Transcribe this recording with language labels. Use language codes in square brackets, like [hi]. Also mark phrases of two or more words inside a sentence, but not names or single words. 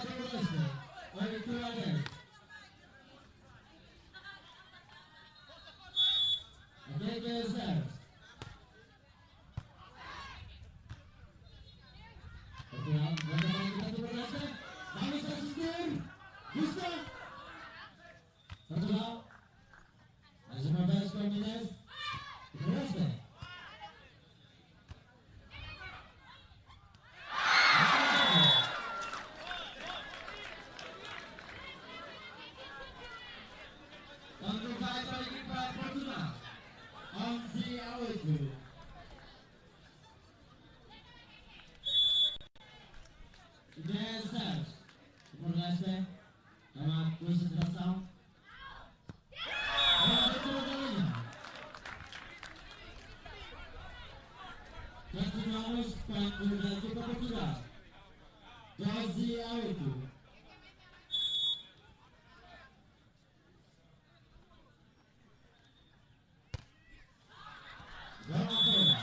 [en] Timor-Leste. Only 2 against. Again, serves. [pt] Portugal, volta para a equipa Timor-Leste. Vamos assistir. Gusta. Portugal. Mais uma vez com o Inês. Timor-Leste. Quando vai para a equipa Portugal. [en] 11-8. Inês serves. [pt] Timor-Leste. Chama concentração. Continuamos com a equipa Portugal. 12-8. Vamos fora.